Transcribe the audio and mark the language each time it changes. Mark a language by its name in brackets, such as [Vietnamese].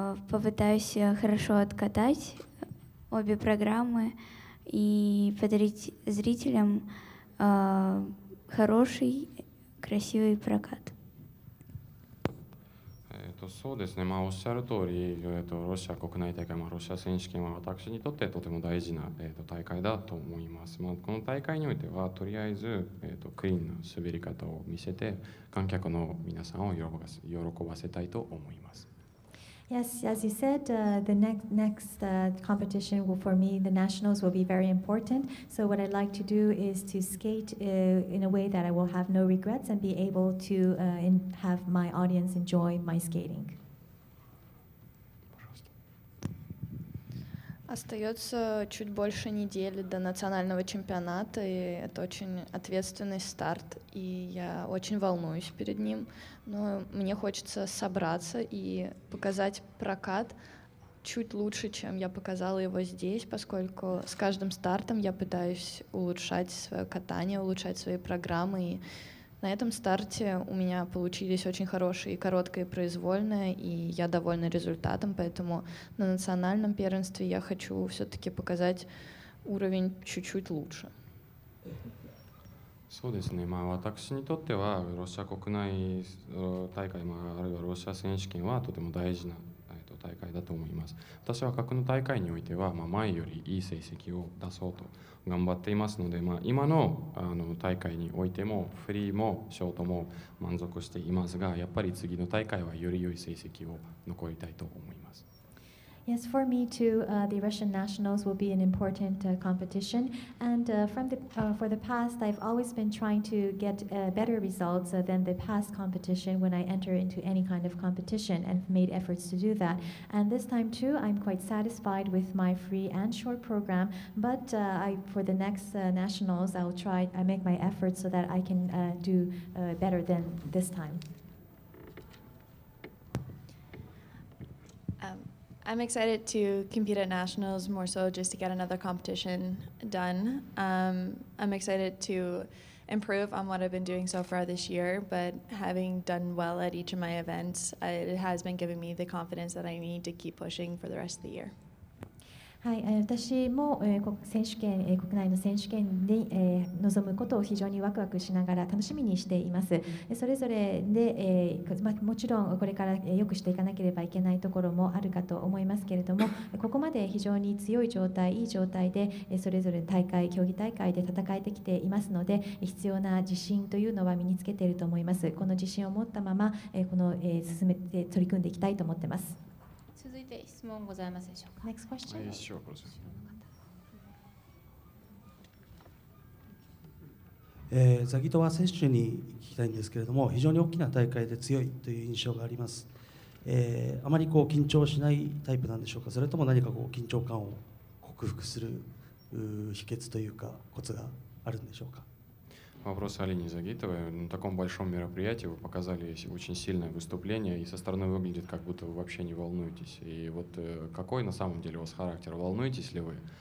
[Russian] Попытаюсь хорошо откатать обе программы и подарить зрителям хороший, красивый прокат. [Japanese] そうですね、おっしゃる通り、ロシア国内大会、ロシア選手権は私にとってとても大事な、大会だと思います。この大会においてはとりあえず、クリーンな滑り方を見せて観客の皆さんを喜ばせたいと思います。 [English] Yes, as you said, the next competition for me, the nationals, will be very important. So what I'd like to do is to skate in a way that I will have no regrets and be able to have my audience enjoy my skating. [Russian] Остается чуть больше недели до национального чемпионата, и это очень ответственный старт, и я очень волнуюсь перед ним. Но мне хочется собраться и показать прокат чуть лучше, чем я показала его здесь, поскольку с каждым стартом я пытаюсь улучшать свое катание, улучшать свои программы. И на этом старте у меня получились очень хорошие короткое и произвольное, и я довольна результатом, поэтому на национальном первенстве я хочу все-таки показать уровень чуть-чуть лучше. [Japanese] そうですね、私にとってはロシア国内大会、あるいはロシア選手権はとても大事な大会だと思います。私は各の大会においては、前よりいい成績を出そうと頑張っていますので、今の大会においてもフリーもショートも満足していますが、やっぱり次の大会はより良い成績を残りたいと思います。 [English] Yes, for me too, the Russian nationals will be an important competition, and for the past, I've always been trying to get better results than the past competition when I enter into any kind of competition, and made efforts to do that. And this time too, I'm quite satisfied with my free and short program. But for the next nationals, I make my efforts so that I can do better than this time. I'm excited to compete at nationals more so just to get another competition done. I'm excited to improve on what I've been doing so far this year, but having done well at each of my events, it has been giving me the confidence that I need to keep pushing for the rest of the year. [Japanese] はい、私も、選手権、国内の選手権に、臨むことを非常にワクワクしながら楽しみにしています。それぞれで、もちろんこれから良くしていかなければいけないところもあるかと思いますけれども、ここまで非常に強い状態、いい状態でそれぞれ競技大会で戦えてきていますので、必要な自信というのは身につけていると思います。この自信を持ったまま、進めて取り組んでいきたいと思っています。続いて質問ございますでしょうか。 [English] Next question. ISU [Japanese] ザギトワ選手に聞きたいんですけれども、非常に大きな大会で強いという印象があります。あまり緊張しないタイプなんでしょうか、それとも何か緊張感を克服する秘訣というかコツがあるんでしょうか。 [Russian] Вопрос Алине Загитовой. На таком большом мероприятии вы показали очень сильное выступление, и со стороны выглядит, как будто вы вообще не волнуетесь. И вот какой на самом деле у вас характер? Волнуетесь ли вы?